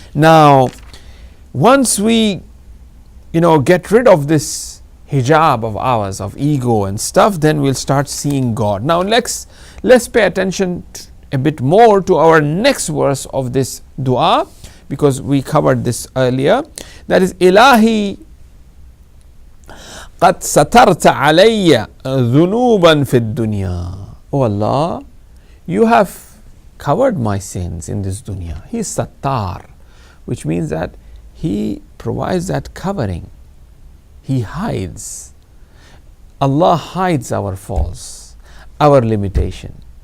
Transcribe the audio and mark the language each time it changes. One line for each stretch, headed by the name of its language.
English: Now, once we, get rid of this hijab of ours, of ego and stuff, then we'll start seeing God. Now let's pay attention a bit more to our next verse of this dua, because we covered this earlier. That is,
Arabic: Ilahi قد سترت علي ذنوبا في الدنيا.
English: Oh Allah, you have covered my sins in this dunya. He is Sattar, which means that He provides that covering. He hides. Allah hides our faults, our limitation.